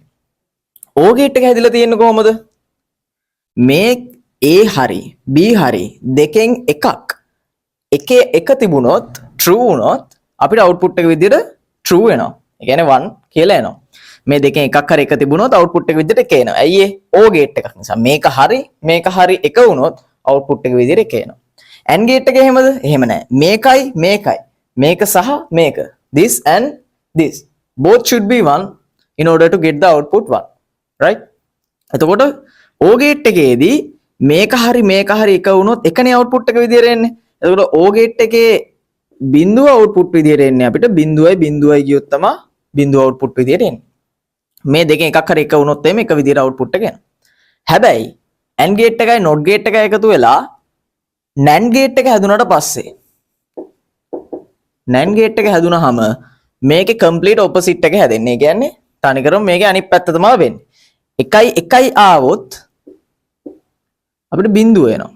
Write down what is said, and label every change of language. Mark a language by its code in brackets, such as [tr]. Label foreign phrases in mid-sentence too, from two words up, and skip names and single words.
[en] OR gate [si] එක හැදිලා තියෙන්නේ කොහොමද? මේ A හරි B හරි දෙකෙන් එකක් එකේ එක තිබුණොත් true වුණොත් අපිට output එක විදිහට true වෙනවා. ඒ කියන්නේ 1 කියලා එනවා. මේ දෙකෙන් එකක් හරි එක තිබුණොත් output එක විදිහට එක එනවා. ඇයි ඒ? [en] OR gate [si] එකක් නිසා. මේක හරි එක වුණොත් output එක විදිහට එක එනවා. [en] AND gate [si] එක එහෙමද? එහෙම නැහැ. මේකයි මේක සහ මේක. [en] This and this both should be 1 in order to get the output 1. [si] Right? එතකොට [en] OR gate [si] එකේදී මේක හරි එක වුණොත් එකනේ output එක විදිහට එන්නේ. එතකොට [en] OR gate [si] එකේ බිඳුව output විදිහට එන්නේ අපිට බිඳුවයි කියොත් තමයි බිඳුව output විදිහට එන්නේ. මේ දෙකෙන් එකක් හරි එක වුණොත් එimhe එක විදිහට output එක එනවා. හැබැයි [en] AND gate [si] එකයි [en] NOT gate [si] එකයි එකතු වෙලා [en] NAND gate [si] එක හැදුනට පස්සේ [en] NAND gate [si] එක හැදුනහම මේකේ [en] complete opposite [si] එක හැදෙන්නේ. ඒ කියන්නේ තනිකරම මේකේ අනිත් පැත්ත තමයි වෙන්නේ. එකයි ආවොත් අපිට බිඳුව එනවා.